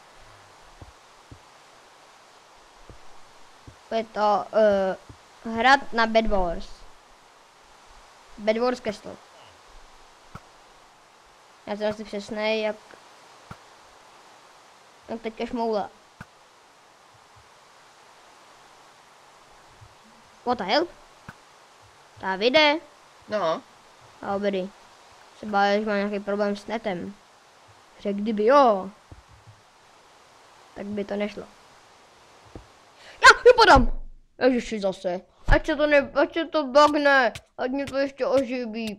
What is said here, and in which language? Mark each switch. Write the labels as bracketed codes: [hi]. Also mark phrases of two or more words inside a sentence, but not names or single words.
[cs] Je to hrad na Bed Wars. Bed Wars Castle. Já jsem asi přesnej, jak teďka šmoula. [en] What the hell? [cs] Davide? No, Dobrý. Se báli, že má nějaký problém s netem. Řekl, kdyby jo, tak by to nešlo. Já vypadám! Ježiši zase. Ať se to bagne. Ať mě to ještě oživí.